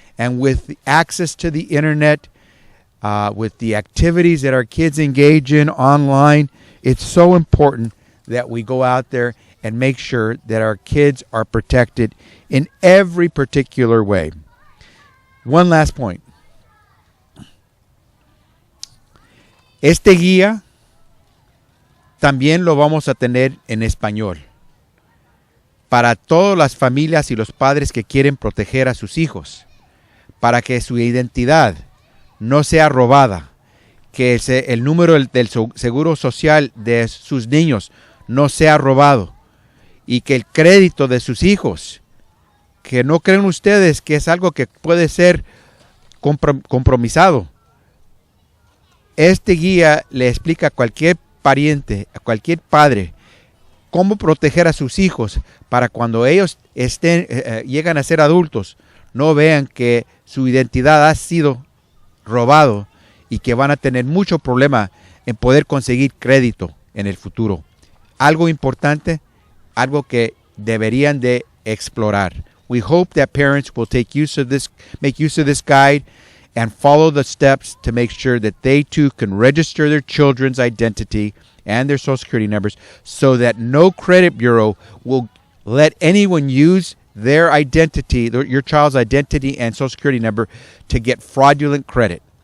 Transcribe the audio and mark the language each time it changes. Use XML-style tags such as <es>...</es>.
<en>And with the access to the internet, with the activities that our kids engage in online, it's so important that we go out there and make sure that our kids are protected in every particular way. One last point.</en> <es>Este guía también lo vamos a tener en español para todas las familias y los padres que quieren proteger a sus hijos, para que su identidad no sea robada, que el número del seguro social de sus niños no sea robado, y que el crédito de sus hijos, que no creen ustedes que es algo que puede ser compromisado. Este guía le explica a cualquier pariente, a cualquier padre, cómo proteger a sus hijos para cuando ellos llegan a ser adultos, no vean que su identidad ha sido robado y que van a tener mucho problema en poder conseguir crédito en el futuro. Algo importante, algo que deberían de explorar.</es> <en>We hope that parents will make use of this guide and follow the steps to make sure that they too can register their children's identity and their social security numbers, so that no credit bureau will let anyone use their identity, your child's identity and social security number, to get fraudulent credit.</en>